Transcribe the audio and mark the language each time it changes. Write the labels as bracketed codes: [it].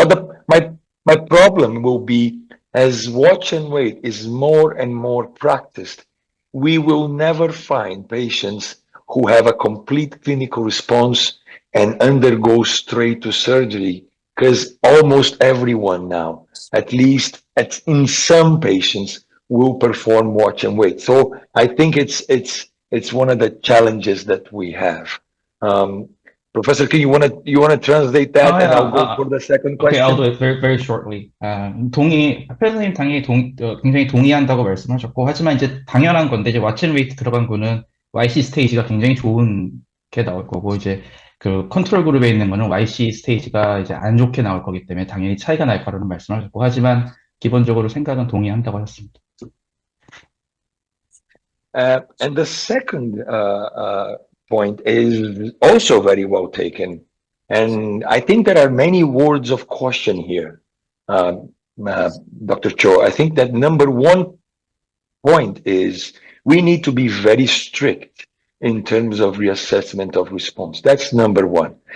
[en] Now, my problem will be, as watch and wait is more and more practiced, we will never find patients who have a complete clinical response and undergo straight to surgery, because almost everyone now, at least in some patients, will perform watch and wait. So I think it's one of the challenges that we have. Professor King, you want to translate that, and I'll go for the second question. Okay, I'll do it very, very shortly. [ko] 선생님 당연히 굉장히 동의한다고 말씀하셨고, 하지만 이제 당연한 건데, 이제 왓앤 웨이트 들어간 거는 YC 스테이지가 굉장히 좋은 게 나올 거고, 이제 그 컨트롤 그룹에 있는 거는 YC 스테이지가 이제 안 좋게 나올 거기 때문에 당연히 차이가 날 거라는 말씀하셨고, 하지만 기본적으로 생각은 동의한다고 하셨습니다. [en] And the second point is also very well taken. And I think there are many words of caution here, Dr. Cho. I think that number one point is we need to be very strict in terms of reassessment of response. That's number one.